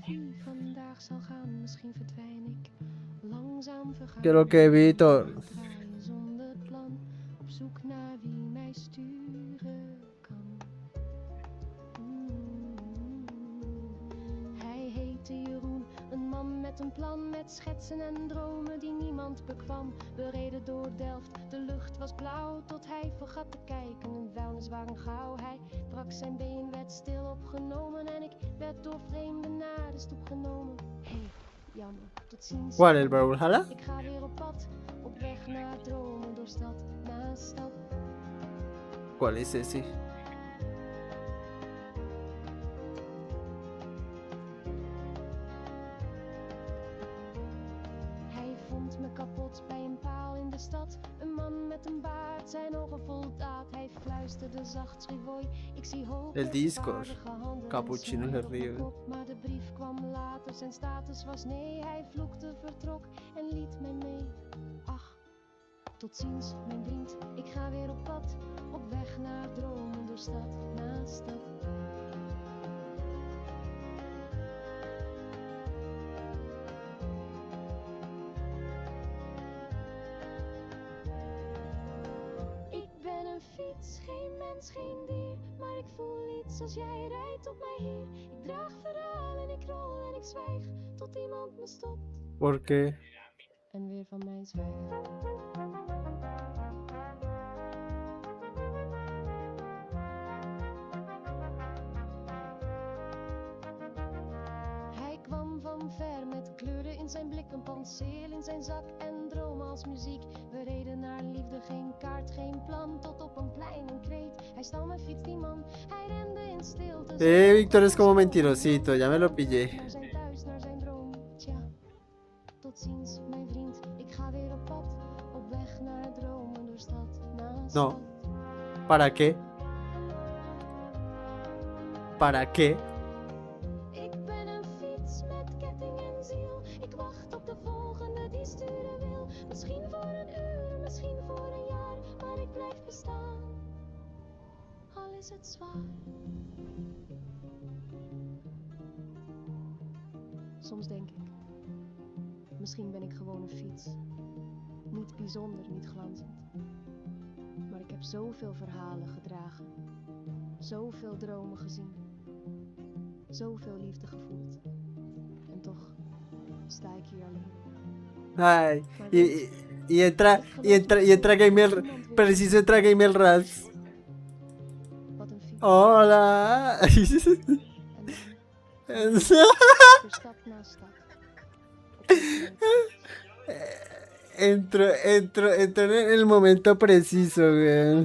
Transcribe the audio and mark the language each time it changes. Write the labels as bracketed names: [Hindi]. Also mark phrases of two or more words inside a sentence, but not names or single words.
[Spanish] Que lo que vi todo. [Dutch] Met een plan, met schetsen en dromen die niemand bekwam. We reden door Delft, de lucht was blauw, tot hij vergat te kijken. Een vuilniswagen gauw, hij brak zijn been, werd stil opgenomen. En ik werd door vreemden naar de stoep genomen. Hey, jammer, tot ziens. [Spanish] ¿Cuál, el Brawlhalla? [Dutch] Ik ga weer op pad, op weg naar dromen, door stad na stad. [Spanish] ¿Cuál es ese? [Dutch] Kapot bij een paal in de stad. Een man met een baard, zijn ogen vol daad. Hij fluisterde zacht, schreef hoi. Ik zie hoog. [Spanish] El Discord. Cappuccino del Río. [Dutch] Maar de brief kwam later, zijn status was nee. Hij vloekte, vertrok en liet mij mee. Ach, tot ziens, mijn vriend. Ik ga weer op pad, op weg naar dromen, door stad na stad. Fiets, geen mens, geen dier, maar ik voel iets als jij rijdt op mij hier. Ik draag verhalen, ik rol en ik zwijg, tot iemand me stopt. [Spanish] ¿Por qué? [Dutch] En weer van mij zwijgt. Hij kwam van ver met kleuren in zijn blik, een penseel in zijn zak en dromen als muziek. We reden naar liefde, geen kaart, geen plan, tot op een plein een kreet. Hij stal mijn fiets, die man, hij rende in stilte. [Spanish] Víctor es como mentirosito, ya me lo pillé. [Dutch] Naar zijn thuis, naar zijn droom, tja. Tot ziens, mijn vriend, ik ga weer op pad, op weg naar dromen, door stad na stad. [Spanish] No. ¿Para qué? ¿Para qué? [Dutch] Ik ben een fiets met ketting en ziel. Ik wacht op de volgende die sturen wil. Misschien voor een uur, misschien voor een jaar, maar ik blijf bestaan. Al is het zwaar. Soms denk ik, misschien ben ik gewoon een fiets. Niet bijzonder, niet glanzend. Maar ik heb zoveel verhalen gedragen. Zoveel dromen gezien. Zoveel liefde gevoeld. En toch sta ik hier alleen. [Spanish] Ay, entra Gamer, preciso entra Gamer Rats. Hola. Entro en el momento preciso, güey.